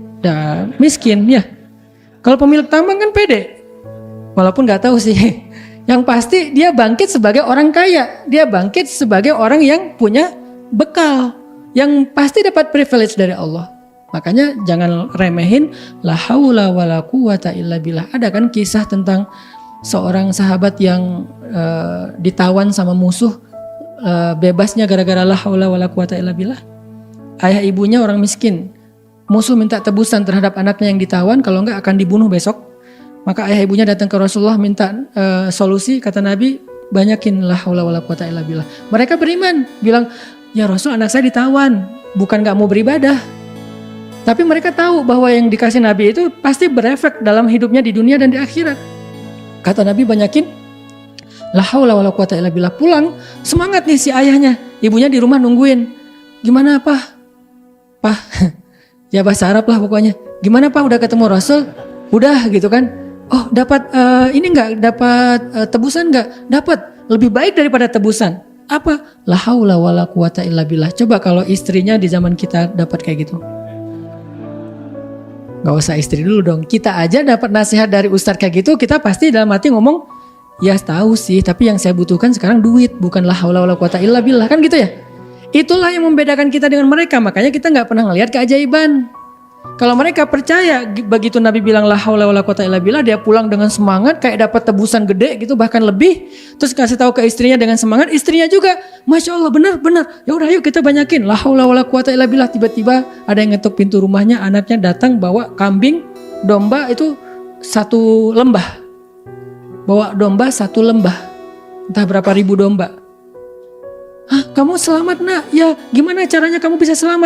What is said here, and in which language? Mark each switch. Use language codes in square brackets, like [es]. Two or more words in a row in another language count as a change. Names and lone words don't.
[id] Dan miskin ya. Kalau pemilik tambang kan pede. Walaupun nggak tahu sih, yang pasti dia bangkit sebagai orang kaya, dia bangkit sebagai orang yang punya bekal, yang pasti dapat privilege dari Allah. Makanya jangan remehin [ar] لا حول ولا قوة إلا بالله. [id] Ada kan kisah tentang seorang sahabat yang ditawan sama musuh, bebasnya gara-gara [ar] لا حول ولا قوة إلا بالله. [id] Ayah ibunya orang miskin, musuh minta tebusan terhadap anaknya yang ditawan, kalau enggak akan dibunuh besok. Maka ayah ibunya datang ke Rasulullah minta solusi, kata Nabi, banyakin [ar] لا حول ولا قوة إلا بالله. [id] Mereka beriman, bilang, ya Rasul anak saya ditawan, bukan gak mau beribadah. Tapi mereka tahu bahwa yang dikasih Nabi itu pasti berefek dalam hidupnya di dunia dan di akhirat. Kata Nabi banyakin [ar] لا حول ولا قوة إلا بالله. [id] Pulang, semangat nih si ayahnya, ibunya di rumah nungguin. Gimana Pak? Pak, ya bahasa Arab lah pokoknya. Gimana Pak udah ketemu Rasul? Udah gitu kan. Oh dapat ini enggak, dapat tebusan enggak? Dapat, lebih baik daripada tebusan. Apa? [ar] لا حول ولا قوة إلا بالله. [id] Coba kalau istrinya di zaman kita dapat kayak gitu. Gak usah istri dulu dong. Kita aja dapat nasihat dari ustadz kayak gitu, kita pasti dalam hati ngomong, ya tahu sih, tapi yang saya butuhkan sekarang duit, bukan [ar] لا حول ولا قوة إلا بالله, [id] kan gitu ya. Itulah yang membedakan kita dengan mereka. Makanya kita nggak pernah ngelihat keajaiban. Kalau mereka percaya, begitu Nabi bilang [ar] لا حول ولا قوة إلا بالله, [id] dia pulang dengan semangat kayak dapat tebusan gede gitu, bahkan lebih. Terus kasih tahu ke istrinya dengan semangat, istrinya juga, [ar] ما شاء الله [id] benar. Ya udah yuk kita banyakin [ar] لا حول ولا قوة إلا بالله. [id] Tiba-tiba ada yang ngetuk pintu rumahnya, anaknya datang bawa kambing, domba itu satu lembah. Bawa domba satu lembah, entah berapa ribu domba. Hah, kamu selamat nak? Ya gimana caranya kamu bisa selamat?